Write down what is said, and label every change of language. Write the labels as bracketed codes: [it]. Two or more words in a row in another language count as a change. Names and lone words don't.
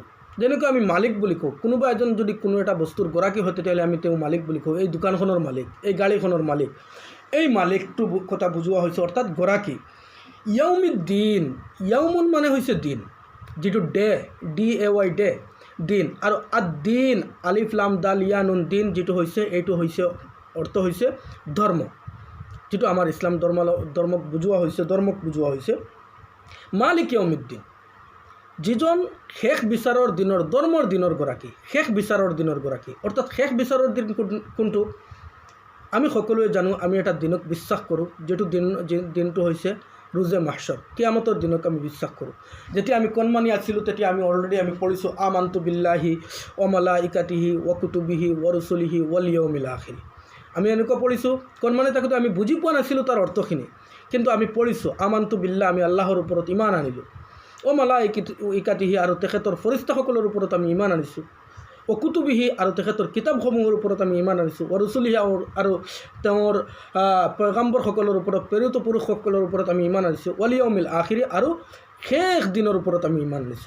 [as] যেনেকৈ আমি মালিক বুলি কওঁ, কোনোবা এজন যদি কোনো এটা বস্তুৰ গৰাকী হয় তেতিয়াহ'লে আমি তেওঁ মালিক বুলি কওঁ। এই দোকানখনৰ মালিক, এই গাড়ীখনৰ মালিক, এই মালিকটো কথা বুজোৱা হৈছে, অৰ্থাৎ গৰাকী। ইয়াউমিদ্দিন, ইয়াউমুন মানে হৈছে দিন, যিটো [en] day, DAY day, [as] দিন। আৰু আদ-দিন, [ar] ألف لام دال ياء نون, [as] দিন যিটো হৈছে, এইটো হৈছে অৰ্থ হৈছে ধৰ্ম, যিটো আমাৰ ইছলাম ধৰ্মক বুজোৱা হৈছে। [ar] مالك يوم الدين, [as] যিজন শেষ বিচাৰৰ দিনৰ, ধৰ্মৰ দিনৰ গৰাকী, শেষ বিচাৰৰ দিনৰ গৰাকী। অৰ্থাৎ শেষ বিচাৰৰ দিন কোনটো? আমি সকলোৱে জানো, আমি এটা দিনক বিশ্বাস কৰোঁ, যিটো দিনটো হৈছে [fa] روز محشر, [as] কিয়ামতৰ দিনক আমি বিশ্বাস কৰোঁ। যেতিয়া আমি কণমানি আছিলোঁ তেতিয়া আমি অলৰেডি আমি পঢ়িছোঁ [ar] آمنت بالله وملائكته وكتبه ورسله واليوم الآخر. [as] আমি এনেকুৱা পঢ়িছোঁ, কণমানি থাকোঁতে আমি বুজি পোৱা নাছিলোঁ তাৰ অৰ্থখিনি, কিন্তু আমি পঢ়িছোঁ [ar] آمنت بالله, [as] আমি আল্লাহৰ ওপৰত ইমান আনিলোঁ। [ar] وملائكته, [as] আৰু তেখেতৰ ফৰিস্তাসকলৰ ওপৰত আমি ইমান আনিছোঁ। [ar] وكتبه, [as] আৰু তেখেতৰ কিতাপসমূহৰ ওপৰত আমি ইমান আনিছোঁ। [ar] ورسله, [as] আৰু তেওঁৰ পয়গাম্বৰসকলৰ ওপৰত, প্ৰেৰিত পুৰুষসকলৰ ওপৰত আমি ইমান আনিছোঁ। [ar] واليوم الآخر, [as] আৰু শেষ দিনৰ ওপৰত আমি ইমান আনিছোঁ।